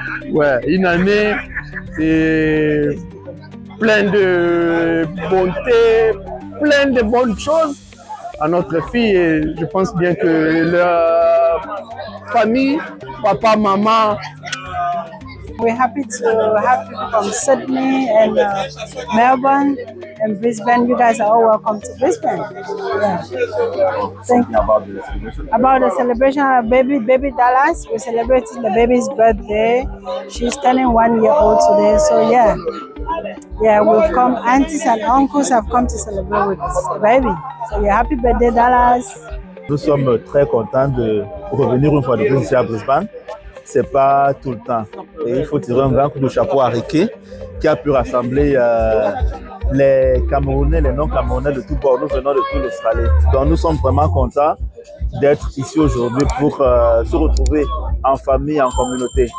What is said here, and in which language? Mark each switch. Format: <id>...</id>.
<fr>Ouais, une année, c'est plein de bonté, plein de bonnes choses à notre fille et je pense bien que leur famille, papa, maman.</fr> <en>We're happy to have people from Sydney and Melbourne and Brisbane. You guys are all welcome to Brisbane. Yeah. Thank you. About the celebration of baby Dallas, we're celebrating the baby's birthday. She's turning 1 year old today, so yeah, we've come. Aunties and uncles have come to celebrate with the baby. So yeah, happy birthday Dallas.</en> <fr>Nous sommes très contents de revenir une fois de plus ici à Brisbane. C'est pas tout le temps. Et il faut tirer un grand coup de chapeau à Ricky qui a pu rassembler les Camerounais, les non-Camerounais de tout bord. Nous venons de toute l'Australie. Donc nous sommes vraiment contents d'être ici aujourd'hui pour se retrouver en famille, en communauté.</fr>